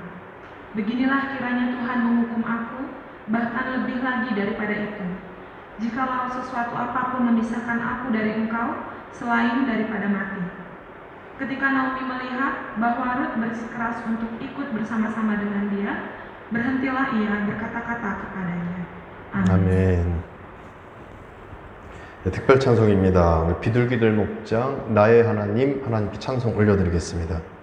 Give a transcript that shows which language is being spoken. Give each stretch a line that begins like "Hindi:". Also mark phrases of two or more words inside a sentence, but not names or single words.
Indonesian: Beginilah kiranya Tuhan menghukum aku, bahkan lebih lagi daripada itu, jikalau sesuatu apapun memisahkan aku dari engkau selain daripada mati. Ketika Naomi melihat bahwa Rut bersikeras untuk ikut bersama-sama dengan dia, berhentilah ia berkata-kata kepadanya.
Korean: 아멘. 네, 특별 찬송입니다. 우리 비둘기들 목장 나의 하나님, 하나님께 찬송 올려드리겠습니다.